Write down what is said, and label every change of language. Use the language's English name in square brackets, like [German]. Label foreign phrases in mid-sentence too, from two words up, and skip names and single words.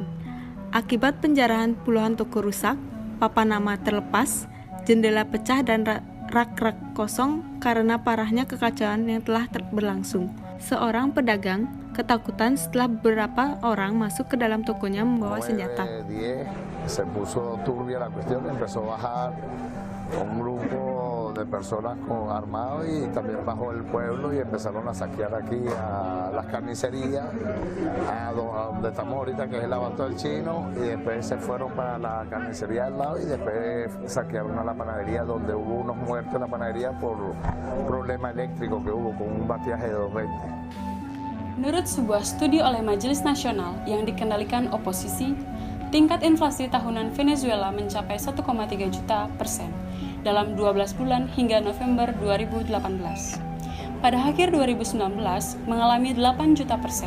[Indonesian] Akibat penjarahan, puluhan toko rusak, papan nama terlepas, jendela pecah dan rak-rak kosong karena parahnya kekacauan yang telah berlangsung. Seorang pedagang ketakutan setelah beberapa orang masuk ke dalam tokonya membawa senjata. [Spanish] Se puso turbia la cuestión, empezó a bajar un grupo de personas con armados y también bajó el pueblo y empezaron a saquear aquí a las carnicerías, a donde estamos ahorita, que es el Abasto del Chino, y después se fueron para la carnicería al lado y después saquearon a la panadería, donde hubo unos muertos en la panadería por un problema eléctrico que hubo con un bateaje de 220. [Indonesian] Menurut sebuah studi oleh Majelis Nasional yang dikendalikan oposisi, tingkat inflasi tahunan Venezuela mencapai 1,3 juta % dalam 12 bulan hingga November 2018. Pada akhir 2019 mengalami 8 juta %.